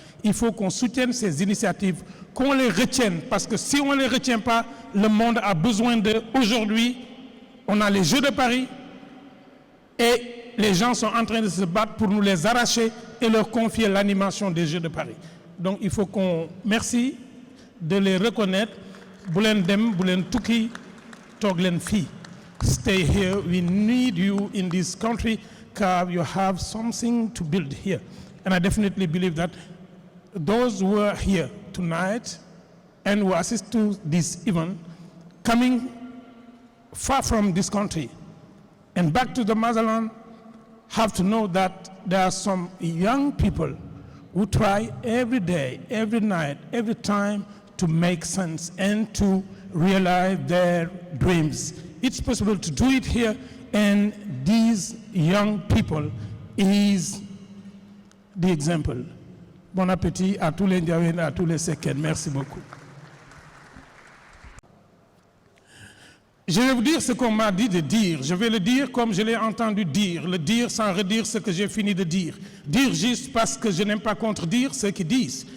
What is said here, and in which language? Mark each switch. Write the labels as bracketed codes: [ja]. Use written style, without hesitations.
[fr] Il faut qu'on soutienne ces initiatives, qu'on les retienne, parce que si on ne les retient pas, le monde a besoin d'eux. Aujourd'hui, on a les Jeux de Paris et les gens sont en train de se battre pour nous les arracher et leur confier l'animation des Jeux de Paris. Donc il faut qu'on merci de les reconnaître. [wo] Boulen dem, boulen tuki, toglen fi. [en] Stay here. We need you in this country because you have something to build here. And I definitely believe that those who are here tonight and who assist to this event, coming far from this country and back to the motherland, have to know that there are some young people who try every day, every night, every time to make sense and to realize their dreams. It's possible to do it here, and these young people is the example. [fr] Bon appétit à tous les Ndiawen, à tous les Seken. Merci beaucoup. Je vais vous dire ce qu'on m'a dit de dire. Je vais le dire comme je l'ai entendu dire. Le dire sans redire ce que j'ai fini de dire. Dire juste parce que je n'aime pas contredire ceux qui disent.